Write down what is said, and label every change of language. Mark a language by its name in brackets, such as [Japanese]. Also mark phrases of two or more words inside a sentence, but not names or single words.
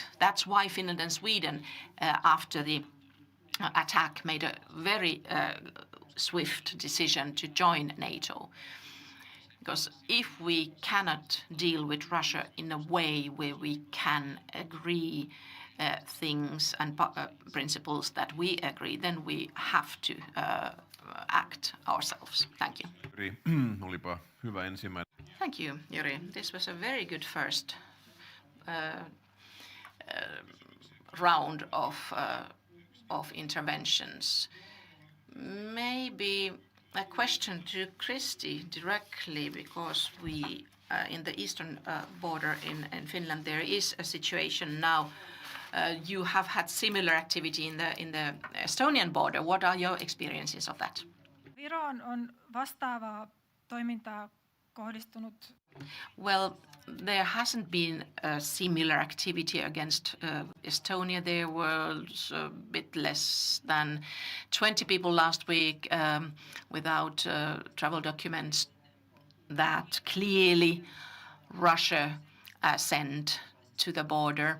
[English] That's why Finland and Sweden, after the attack, made a very swift decision to join NATO. Because if we cannot deal with Russia in a way where we can agree things and principles that we agree, then we have to act ourselves. Thank you. [Finnish] Olipa hyvä ensimmäinen. [English] Thank you, Yuri. This was a very good first round of interventions. Maybe a question to Kristi directly, because we, in the eastern border in Finland, there is a situation now. You have had similar activity in the Estonian border. What are your experiences of that? [Finnish] Viroon on vastaavaa toimintaa kohdistunut. [English] Well, there hasn't been a similar activity against Estonia. There was a bit less than 20 people last week without travel documents that clearly Russia sent to the border.